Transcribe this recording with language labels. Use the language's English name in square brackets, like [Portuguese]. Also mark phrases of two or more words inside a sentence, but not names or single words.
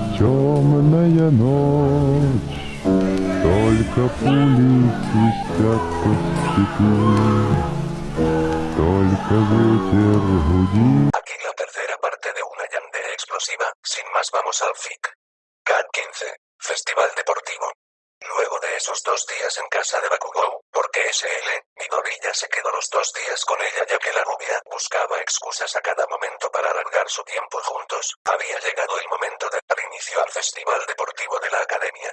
[Russian] Темная ночь, только пули свистят по степи, только ветер гудит. [Spanish] Aquí la tercera parte de una yandere explosiva. Sin más, vamos al FIC. CAT 15, Festival Deportivo. Luego de esos 2 días en casa de Bakugou, porque SL, Midoriya se quedó los 2 días con ella ya que la rubia buscaba excusas a cada momento para alargar su tiempo juntos, había llegado el momento de dar inicio al Festival Deportivo de la Academia.